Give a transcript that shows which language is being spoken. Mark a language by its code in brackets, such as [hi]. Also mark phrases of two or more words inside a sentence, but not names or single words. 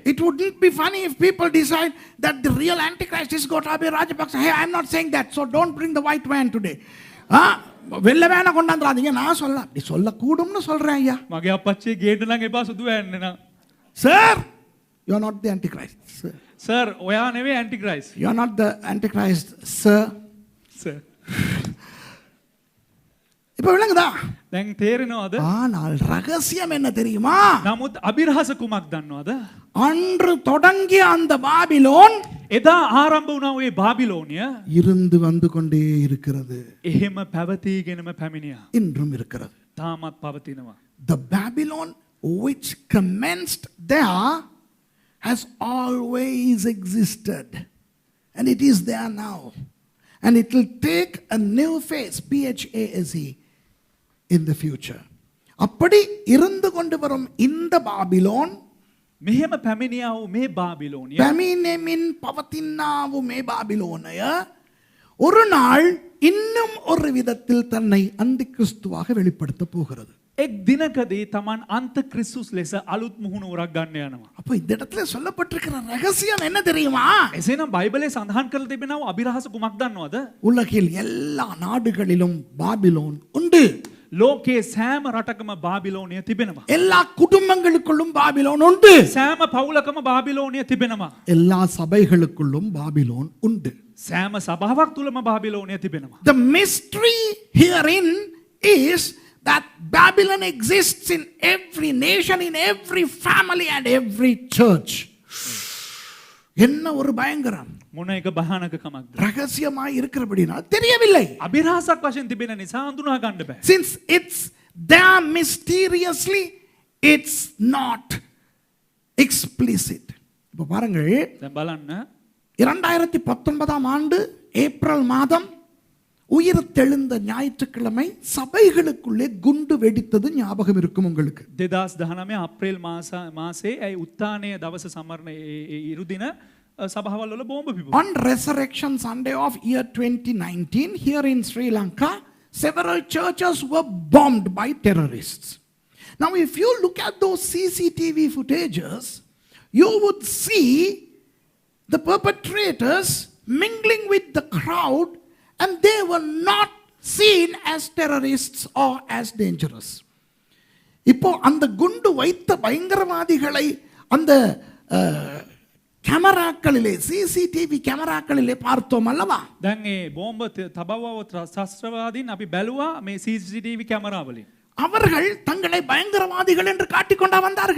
[en] It wouldn't be funny if people decide that the real Antichrist is Gotabaya Rajapaksa. Hey, I'm not saying that, so don't bring the white van today. [ta] வெள்ள வேணா கொண்டாந்துறாதீங்க. நான் அப்படி சொல்ல கூடும்னு சொல்றேன் ஐயா. [si] මගේ අපච්චි ගේට නම් එපා සුදු වැන්නේ නා. [en] Sir, you are not the Antichrist. [si] සර් ඔයා නෙවෙයි ඇන්ටික්‍රයිස්ට්. [en] You are not the Antichrist, sir. [si] සර්. [ta] இப்போ விளங்குதா? [si] දැන් තේරෙනවද? [ta] ஆனால் ரகசியம் என்ன தெரியுமா? [si] නමුත් අභිරහස කුමක් දන්නවද? [ta] அன்று தொடங்கிய அந்த பாபிலோன் [si] එදා ආරම්භ වුණා ඒ බාබිලෝනිය [ta] இருந்து வந்து கொண்டே இருக்கிறது. [si] එහෙම පැවතීගෙනම පැමිණියා. [ta] இன்றும் இருக்கிறது. [si] තාමත් පවතිනවා. [en] The Babylon which commenced there has always existed, and it is there now, and it will take a new phase, PHASE, in the future. [ta] அப்படி இருந்து கொண்டு வரும் இந்த பாபிலோன் [si] මෙහෙම පැමිණියා වූ මේ බාබිලෝනිය පැමිණෙමින් පවතිනා වූ මේ [ta] பாபிலோனය ஒரு நாள் இன்னும் ஒரு விதத்தில் தன்னை அந்திகிறிஸ்துவாக வெளிப்படுத்த போகிறது. [si] එක් දිනකදී Taman අන්තක්‍රිස්තුස් ලෙස අලුත් මුහුණුවරක් ගන්න යනවා. [ta] அப்ப இந்த இடத்துல சொல்லப்பட்டிருக்கிற ரகசியம் என்ன தெரியுமா? [si] එසේනම් බයිබලයේ සඳහන් කරලා තිබෙනවා අභිරහස කුමක් දන්නවද? [ta] உலகில் எல்லா நாடுகளிலும் பாபிலோன் உண்டு. [si] ලෝකයේ සෑම රටකම බාබිලෝනිය තිබෙනවා. [ta] எல்லா குடும்பங்களுக்குள்ளும் பாபிலோன் உண்டு. [si] සෑම පවුලකම බාබිලෝනිය තිබෙනවා. [ta] எல்லா சபைகளுக்குள்ளும் பாபிலோன் உண்டு. [si] සෑම සභාවක් තුලම බාබිලෝනිය තිබෙනවා. [en] The mystery herein is that Babylon exists in every nation, in every family and every church. [ta] என்ன ஒரு பயங்கரம். [si] මොන එක භයානකකමක්ද? [ta] ரகசியமாய் இருக்கிறபடினால் தெரியவில்லை. [si] අභිරහසක් වශයෙන් තිබෙන නිසා හඳුනා ගන්න බෑ. [en] Since it's there mysteriously, it's not explicit. [ta] இப்போ பாருங்கள், [si] දැන් බලන්න [ta] 2019 ஆண்டு ஏப்ரல் மாதம் உயிர் தெழுந்த ஞாயிற்றுக்கிழமை சபைகளுக்குள்ளே குண்டு வெடித்தது ஞாபகம் இருக்கும் உங்களுக்கு. [si] 2019 අප්‍රේල් මාසේ ඒ උත්තානයේ දවස සමරන ඉරුදින සභාවල් වල බෝම්බ පිපුණා. [en] On Resurrection Sunday of year 2019 here in Sri Lanka, several churches were bombed by terrorists. Now if you look at those CCTV footages, you would see the perpetrators mingling with the crowd, and they were not seen as terrorists or as dangerous. [ta] இப்போ அந்த குண்டு வைத்த பயங்கரவாதிகளை அந்த கேமராக்களிலே சிசிடிவி கேமராக்களிலே பார்த்தோம் அல்லவா? [si] දැන් ඒ බෝම්බ තබවව ශස්ත්‍රවාදීන් අපි බැලුවා මේ CCTV කැමරාවලින්. [ta] அவர்கள் தங்களை பயங்கரவாதிகள் என்று காட்டிக்கொண்டா வந்தார்கள்.